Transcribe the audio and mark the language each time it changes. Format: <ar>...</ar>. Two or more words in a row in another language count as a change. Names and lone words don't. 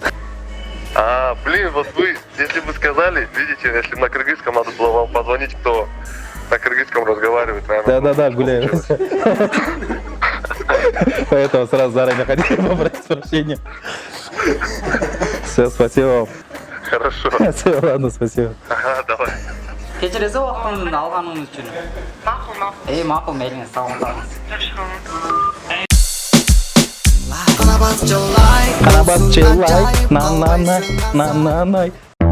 <ru>Блин, вот вы, если бы сказали, видите, если бы на кыргызском надо было вам позвонить, кто на кыргызском разговаривает, наверное. Да, гуляю. Поэтому сразу заранее хотел попросить прощения. Все, спасибо вам. Хорошо. Все, ладно, спасибо. Ага, давай.</ru> <kk>Кечиресіз уақытымды алғаныңыз үшін. Мақұл. Мақұл, мейлі, сау. Карабас челай, на-на-на, на-на-на.</kk>